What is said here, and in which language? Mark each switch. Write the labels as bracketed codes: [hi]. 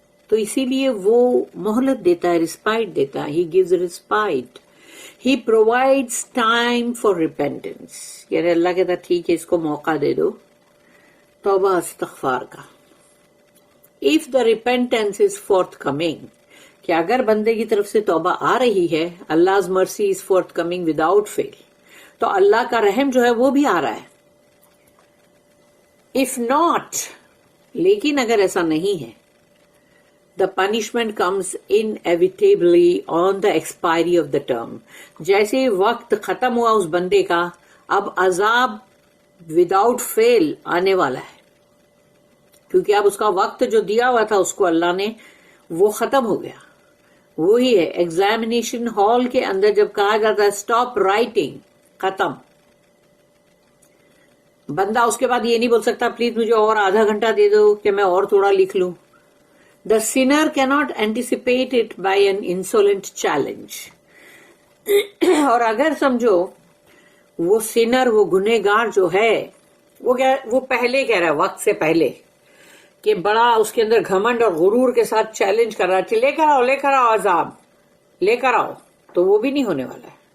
[ur] تو اسی لیے وہ مہلت دیتا ہے، رسپائٹ دیتا ہے. [en] He gives respite. He provides time for repentance. [ur] یعنی اللہ کہتا ہے ٹھیک ہے اس کو موقع دے دو توبہ استغفار کا. [en] If the repentance is forthcoming, [ur] کہ اگر بندے کی طرف سے توبہ آ رہی ہے، [en] Allah's mercy is forthcoming without fail، [ur] تو اللہ کا رحم جو ہے وہ بھی آ رہا ہے. [en] If not، [ur] لیکن اگر ایسا نہیں ہے، [en] the punishment comes inevitably on the expiry of the term. [ur] جیسے وقت ختم ہوا اس بندے کا، اب عذاب وداؤٹ فیل آنے والا ہے، کیونکہ اب اس کا وقت جو دیا ہوا تھا اس کو اللہ نے، وہ ختم ہو گیا. وہی ہے ایگزامینیشن ہال کے اندر جب کہا جاتا ہے اسٹاپ رائٹنگ، ختم. بندہ اس کے بعد یہ نہیں بول سکتا پلیز مجھے اور آدھا گھنٹہ دے دو کہ میں اور تھوڑا لکھ لوں. [en] The sinner cannot anticipate it by an insolent challenge. [ur] اور اگر سمجھو وہ سینر، وہ گنہگار جو ہے، وہ پہلے کہہ رہا ہے، وقت سے پہلے، کہ بڑا اس کے اندر گھمنڈ اور غرور کے ساتھ چیلنج کر رہا ہے، لے کر آؤ عذاب، لے کر آؤ، تو وہ بھی نہیں ہونے والا ہے.